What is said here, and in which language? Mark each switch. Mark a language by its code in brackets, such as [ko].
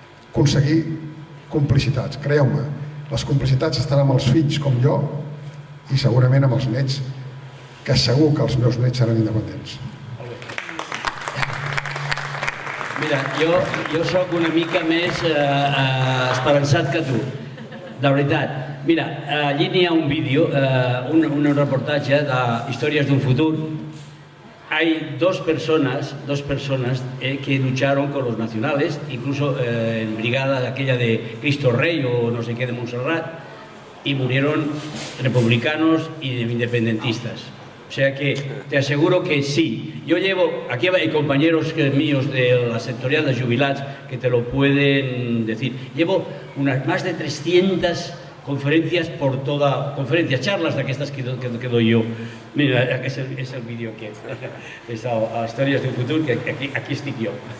[ca] Aconseguir complicitats, creieu-me. Les complicitats estan amb els fills com jo i segurament amb els nets, que segur que els meus nets seran independents. Mira, jo sóc una mica més esperançat que tu, de veritat. Mira, allí n'hi ha un vídeo, un reportatge d'Històries d'un futur. [es] Hay dos personas que lucharon con los nacionales, incluso en brigada aquella de Cristo Rey o no sé qué de Montserrat, y murieron republicanos y independentistas. O sea que te aseguro que sí. Yo llevo, aquí hay compañeros míos de la sectorial de jubilats que te lo pueden decir. Llevo más de 300 conferencias por toda... charlas [ca] d'aquestes que [es] doy yo. [ca] Mira, és el vídeo que és a Històries d'un futur, que aquí estic jo.